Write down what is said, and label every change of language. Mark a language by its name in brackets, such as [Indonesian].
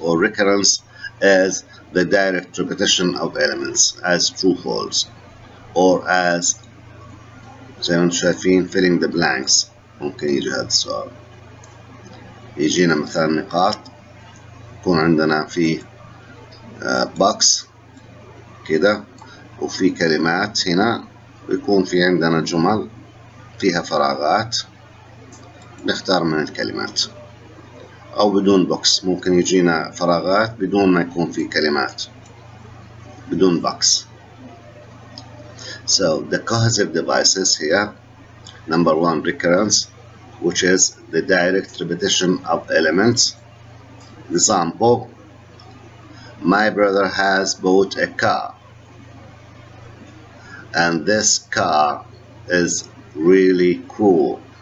[English] Or recurrence is the direct repetition of elements as true false, or as [Arabic] زي ما انتم شايفين [English] filling the blanks. [Arabic] ممكن يجي هذا السؤال. يجينا مثلا نقاط، يكون عندنا في box كده وفي كلمات هنا، ويكون في عندنا جمل فيها فراغات نختار من الكلمات، أو بدون بوكس. ممكن يجينا فراغات بدون ما يكون في كلمات، بدون box. [English] So the cohesive devices here, number 1, recurrence, which is the direct repetition of elements. Example, my brother has bought a car, and this car is really cool.